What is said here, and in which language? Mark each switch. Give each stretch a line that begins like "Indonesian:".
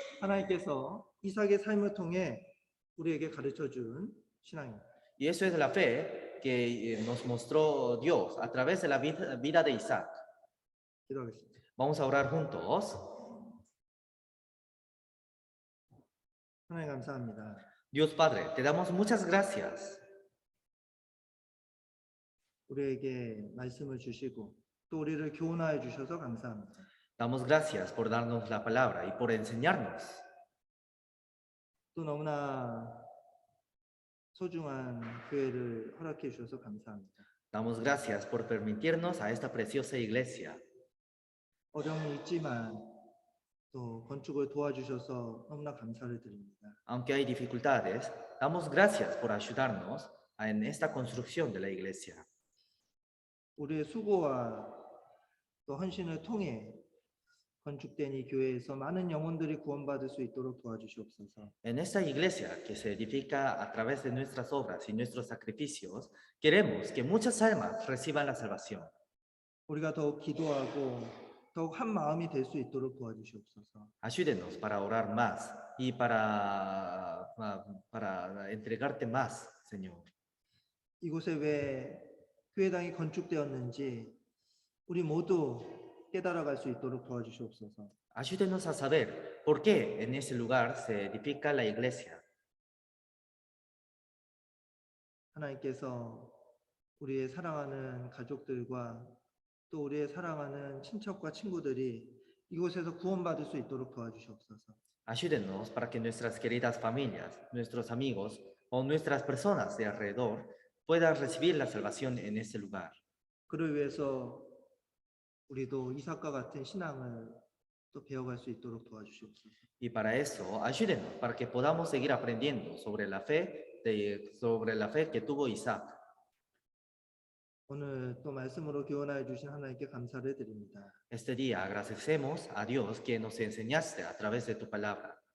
Korean: 하나님께서 이삭의 삶을 통해 우리에게 가르쳐 준 신앙입니다.
Spanish: Y eso es la fe que nos mostró Dios a través de la vida de Isaac.
Korean: 기도하겠습니다.
Spanish: Vamos a orar juntos.
Korean: 하나님 감사합니다.
Spanish: Dios Padre, te damos muchas gracias.
Korean: 우리에게 말씀을 주시고 또 우리를 교훈하여 주셔서 감사합니다.
Spanish: Damos gracias por darnos la palabra y por enseñarnos.
Korean: 또 너무나 소중한 교회를 허락해 주셔서 감사합니다.
Spanish: Damos gracias por permitirnos a esta preciosa iglesia.
Korean: 어려움이 있지만 또 건축을 도와주셔서 너무나 감사를 드립니다.
Spanish: Aunque hay dificultades, damos gracias por ayudarnos en esta construcción de la iglesia.
Korean: 우리의 수고와 또 헌신을 통해 건축된 이 교회에서 많은 영혼들이 구원받을 수 있도록 도와주시옵소서.
Spanish: En esta iglesia que se edifica a través de nuestras obras y nuestros sacrificios, queremos que muchas almas reciban la salvación.
Korean: 우리가 더욱 기도하고 더욱 한 마음이 될 수 있도록 도와주시옵소서.
Spanish: Ayúdenos para orar más y para entregarte más, Señor.
Korean: 이곳에 왜 교회당이 건축되었는지 우리 모두 깨달아갈 수 있도록 도와주시옵소서.
Spanish: Ayúdenos a saber por qué en ese lugar se edifica la iglesia.
Korean: 하나님께서 우리의 사랑하는 가족들과 또 우리의 사랑하는 친척과 친구들이 이곳에서 구원받을 수 있도록 도와주시옵소서.
Spanish: Ayúdenos para que nuestras queridas familias, nuestros amigos o nuestras personas de alrededor puedan recibir la salvación en ese lugar.
Korean: 그를 위해서 우리도 이삭과 같은 신앙을 또 배워갈 수 있도록 도와주시옵소서.
Spanish: Y para eso, ayúdenos para que podamos seguir aprendiendo sobre la fe que tuvo Isaac.
Korean: 오늘 또 말씀으로 교훈하여 주신 하나님께 감사를 드립니다.
Spanish: Este día agradecemos a Dios que nos enseñaste a través de tu palabra.